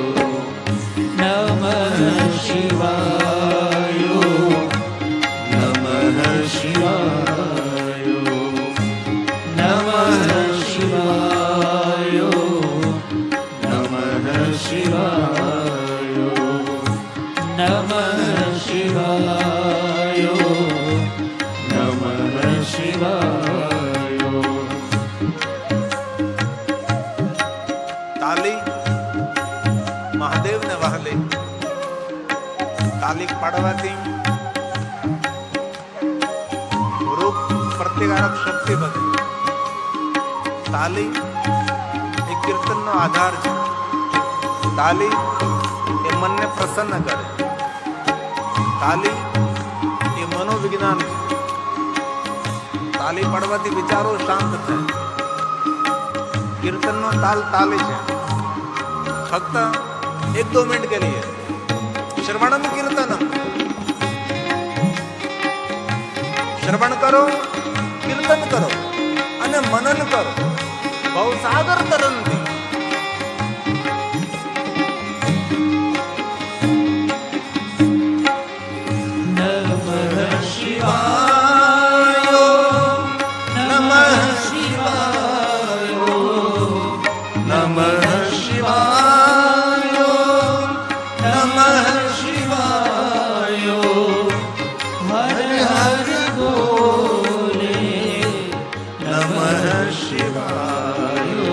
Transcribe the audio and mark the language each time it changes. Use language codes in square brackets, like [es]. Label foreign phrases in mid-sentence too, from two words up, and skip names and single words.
[sa] नमः शिवाय नमः शिवाय नमः शिवाय नमः शिवाय नमः शिवाय नमः शिवाय. [gu] તાલી મહાદેવને વહાલે. તાલી પાડવાથી રોગ પ્રતિકારક શક્તિ વધે. તાલી એ કીર્તનનો આધાર છે. તાલી એ મનને પ્રસન્ન કરે. તાલી એ મનોવિજ્ઞાન છે. તાલી પાડવાથી વિચારો શાંત થાય. કીર્તન નો તાલ તાલે છે. [hi] फक्त 1-2 मिनट के लिए [sa] श्रवणम कीर्तनम. [hi] श्रवण करो, कीर्तन करो [gu] અને મનન કરો. બહુ સાગર તરંતી [sa] नमः शिवाय नमः शिवाय नमः शिवाय नमः शिवाय [hi] हर हर बोले [sa] नमः शिवाय